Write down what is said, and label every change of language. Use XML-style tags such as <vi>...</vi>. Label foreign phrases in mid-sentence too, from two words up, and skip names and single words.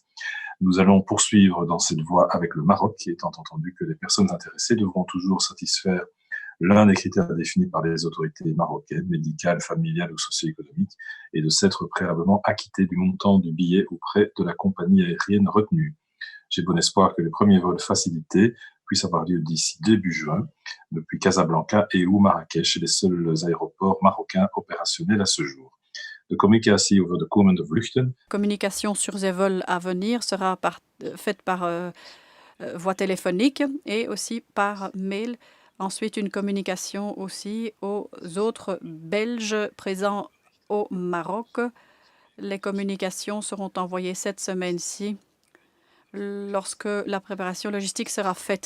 <fr>Nous allons poursuivre dans cette voie avec le Maroc, étant entendu que les personnes intéressées devront toujours satisfaire l'un des critères définis par les autorités marocaines, médicales, familiales ou socio-économiques, et de s'être préalablement acquitté du montant du billet auprès de la compagnie aérienne retenue. J'ai bon espoir que les premiers vols facilités puisse avoir lieu d'ici début juin, depuis Casablanca et ou Marrakech, les seuls aéroports marocains opérationnels à ce jour.</fr> <nl>De communicatie over de komende vluchten.</nl> <fr>Communication sur ces vols à venir sera faite par voie téléphonique et aussi par mail. Ensuite, une communication aussi aux autres Belges présents au Maroc. Les communications seront envoyées cette semaine-ci lorsque la préparation logistique sera faite.</fr>